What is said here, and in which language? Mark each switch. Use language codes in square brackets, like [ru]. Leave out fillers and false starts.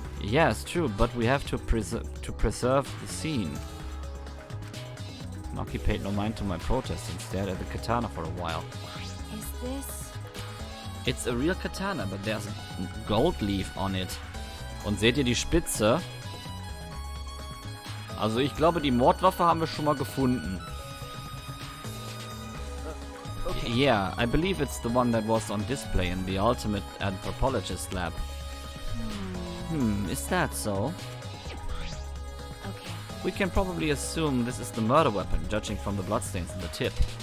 [en] Yes, true, but we have to preserve the scene. Maki paid no mind to my protest and stared at the katana for a while. Is this... It's a real katana, but there's gold leaf on it. [de] Und seht ihr die Spitze? Also ich glaube, die Mordwaffe haben wir schon mal gefunden. [en] Okay. Yeah, I believe it's the one that was on display in the Ultimate Anthropologist lab. Is that so? Okay. We can probably assume this is the murder weapon, judging from the bloodstains in the tip.